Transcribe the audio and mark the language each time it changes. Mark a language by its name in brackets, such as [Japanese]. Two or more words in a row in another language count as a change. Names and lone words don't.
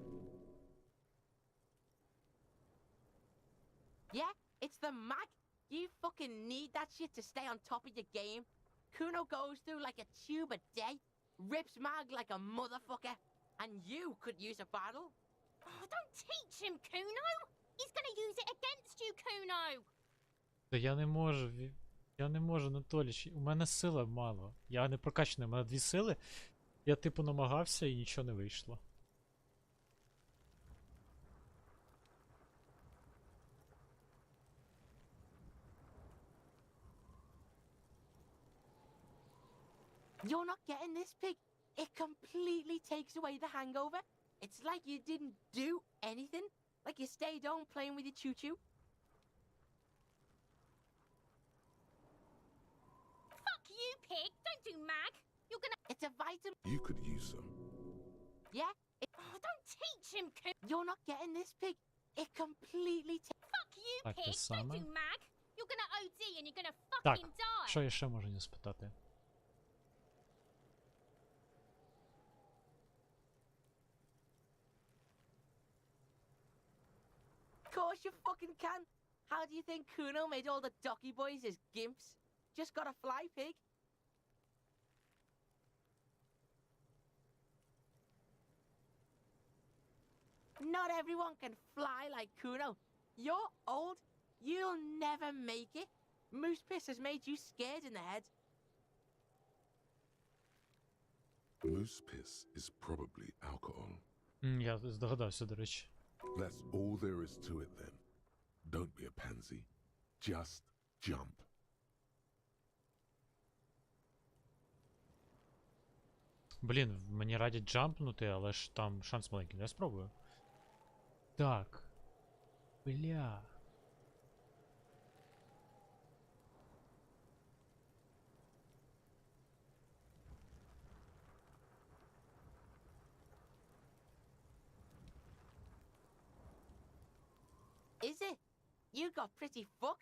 [English] Yeah, it's the mag. You fucking need that shit to stay on top of your game. Kuno goes through like a tube a day, rips mag like a motherfucker, and you could use a bottle. Oh, don't teach him, Kuno. He's gonna use it against you, Kuno. [Ukrainian] Та я не можу, я не можу, Анатоліч. У мене сила мало. Я не прокачаний, у мене 2 сили. Я типу намагався і нічого не вийшло. [English] You're not getting this, pig. It completely takes away the hangover. It's like you didn't do anything. Like you stayed home playing with your choo-choo. Fuck you, pig. Don't do mag. You're gonna... It's a vitamin. You could use some. Yeah? Oh, don't teach him, Kuno. You're not getting this, pig. It completely Fuck you, [Ukrainian] Так, те [English] pig. Don't [Ukrainian] саме. [English] do mag. You're gonna OD and you're gonna [Ukrainian] Так, [English] fucking die. [Ukrainian] що я ще можу не спитати? [English] Of course you fucking can. How do you think Kuno made all the docky boys his gimps? Just gotta fly, pig. Not everyone can fly like Kuno. You're old. You'll never make it. Moose piss has made you scared in the head. Moose piss is probably alcohol. [Ukrainian] Я здогадався, до речі. [English] That's all there is to it then. Don't be a pansy. Just jump. [Ukrainian] Блін, мені радять джампнути, але ж там шанс маленький. Я спробую. Так. Бля. [English] Is it? You got pretty fucked.